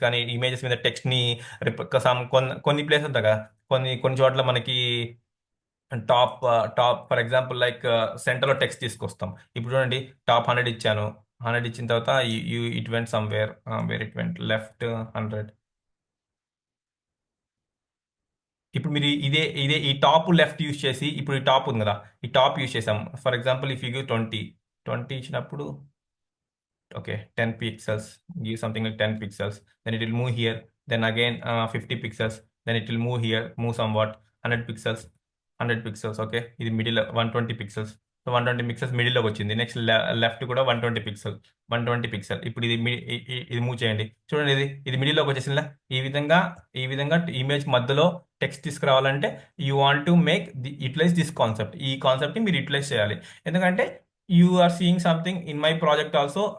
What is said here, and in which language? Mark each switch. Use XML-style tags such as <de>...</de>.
<te>కానీ ఇమేజెస్ మీద టెక్స్ట్ ని కొన్ని ప్లేస్ ఉంటాయి కదా, కొన్ని చోట్ల మనకి టాప్ ఫర్ ఎగ్జాంపుల్ లైక్ సెంటర్లో టెక్స్ట్ తీసుకొస్తాం. ఇప్పుడు చూడండి, టాప్ 100 ఇచ్చాను. 100 ఇచ్చిన తర్వాత</te> <en>it went somewhere, where it went left</en> <te>100. ఇప్పుడు మీరు ఇదే ఈ టాప్ లెఫ్ట్ యూస్ చేసి, ఇప్పుడు ఈ టాప్ ఉంది కదా, ఈ టాప్ యూస్ చేసాం.</te> <en>For example if you give 20 ఇచ్చినప్పుడు, okay, 10 pixels, give something like 10 pixels, then it will move here, then again 50 pixels, then it will move here, move somewhat, 100 pixels, 100 pixels, okay, ఇది middle 120 pixels.</en> <te>So 120 pixels మిడిల్లోకి వచ్చింది. Next left కూడా 120 pixel. ఇప్పుడు ఇది move చేయండి, చూడండి, ఇది మిడిల్లోకి వచ్చేసిందా. ఈ విధంగా ఇమేజ్ మధ్యలో టెక్స్ట్ తీసుకురావాలంటే</te> <en>You want to make utilize this concept.</en> <te>ఈ కాన్సెప్ట్ని మీరు యూటిలైజ్ చేయాలి. ఎందుకంటే</te> <en>You are seeing something in my project also.</en>